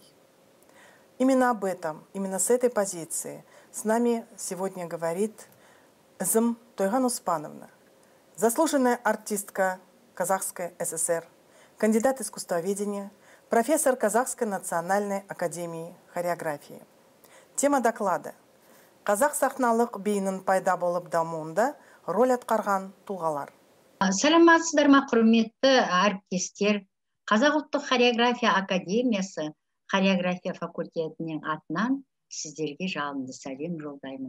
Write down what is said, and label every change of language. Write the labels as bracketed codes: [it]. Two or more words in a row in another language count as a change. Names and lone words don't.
[ru] Именно об этом, именно с этой позиции с нами сегодня говорит Зым Тойган Успановна, заслуженная артистка Казахской ССР, кандидат искусствоведения, профессор Казахской национальной академии хореографии. Тема доклада «Қазақ сахналық биінің пайда болып дамуында роль атқарған тұлғалар». [kk] Саламатсыздар ма, құрметті әріптестер. Қазақ ұлттық хореография академиясы хореография факультетінің атынан сіздерге жалынды сәлем жолдаймын.